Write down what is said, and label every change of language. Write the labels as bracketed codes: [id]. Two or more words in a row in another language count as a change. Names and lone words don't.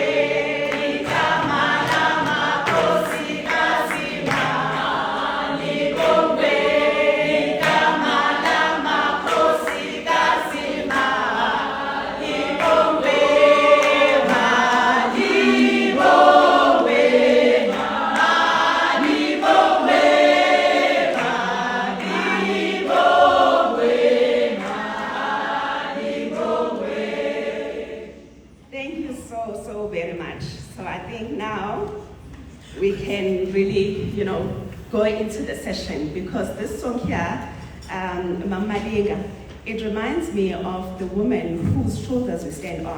[zu] igama lamakhosikazi malibongwe, igama lamakhosikazi malibongwe, malibongwe, malibongwe. [en] Thank you so very much. So I think now we can really, go into the session, because this song here, Mama Linga, it reminds me of the women whose shoulders we stand on.